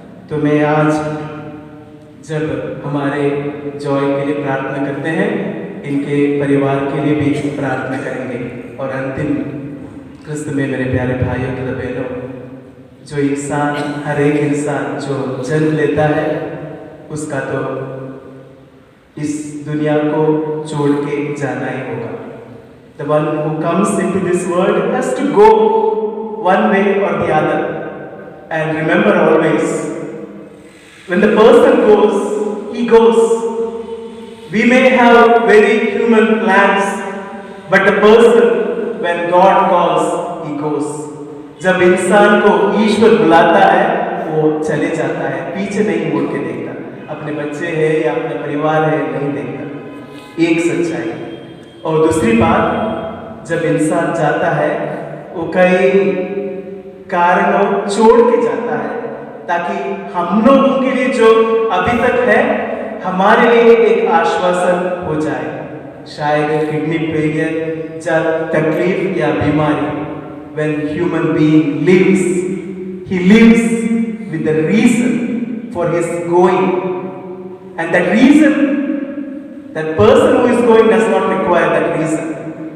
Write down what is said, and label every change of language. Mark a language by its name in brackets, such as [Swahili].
[Hindi] तो मैं आज जब हमारे जॉय के लिए प्रार्थना करते हैं, इनके परिवार के लिए भी प्रार्थना करेंगे। और अंतिम क्रिस्त में मेरे प्यारे भाइयों के बहनों, जो इंसान, हर एक इंसान जो जन्म लेता है, उसका तो इस दुनिया को छोड़ के जाना ही होगा। [English] The one who comes into this world has to go one way or the other. And remember always, when the person goes, he goes. We may have very human plans, but the person, when God calls, he goes. [Hindi] जब इंसान को ईश्वर बुलाता है, वो चले जाता है, पीछे नहीं मुड़ के देखता। अपने बच्चे हैं या अपने परिवार है, नहीं देखता। एक सच्चाई। और दूसरी बात, जब इंसान जाता है, वो कई कारणों छोड़ के जाता है, ताकि हम लोगों के लिए जो अभी तक है, हमारे लिए एक आश्वासन हो जाए। शायद किडनी फेलियर या तकलीफ या बीमारी, [English] when human being lives, he lives with the reason for his going, and that reason, that person who is going does not require that reason.